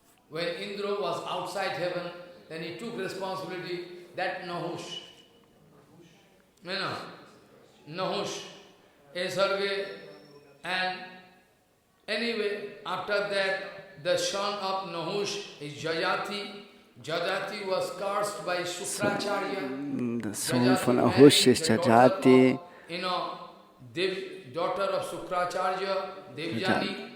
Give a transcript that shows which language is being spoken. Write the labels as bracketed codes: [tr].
[en] When Indra was outside heaven, then he took responsibility, that Nahush. You know, Nahush, Esarge, and anyway, after that, the son of Nahush is Jayati. Jayati was cursed by Shukracharya. [de] Der Sohn von Nahush ist Jayati. [en] You know, daughter of Shukracharya, Devjani.